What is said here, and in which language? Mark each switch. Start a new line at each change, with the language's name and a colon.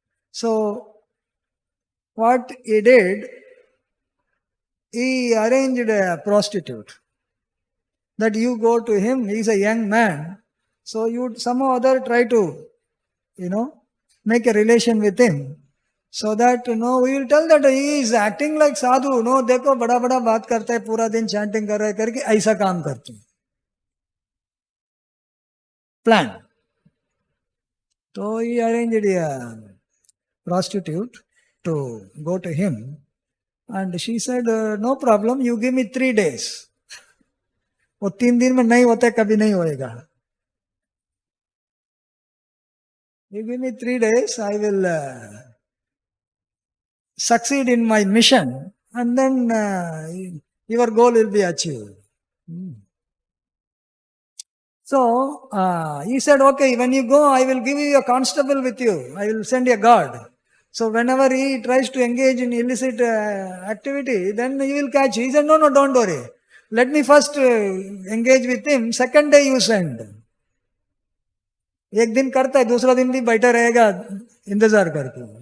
English: So, what he did, he arranged a prostitute. That you go to him, he is a young man, so you would somehow or other try to, make a relation with him. So that, we will tell that he is acting like sadhu,
Hindi: देखो बड़ा बड़ा बात करता है, पूरा दिन chanting कर रहा है करके ऐसा काम करते हैं.
English: Plan. So he arranged a prostitute to go to him, and she said, no problem, you give me 3 days.
Hindi: वो 3 दिन में नहीं होता, कभी नहीं होएगा.
English: You give me 3 days, I will succeed in my mission, and then your goal will be achieved. So, he said, okay, when you go, I will give you a constable with you. I will send a guard. So, whenever he tries to engage in illicit activity, then you will catch. He said, no, don't worry. Let me first engage with him. Second day you send.
Hindi: एक दिन करता है, दूसरा दिन भी बैठा रहेगा इंतजार करके.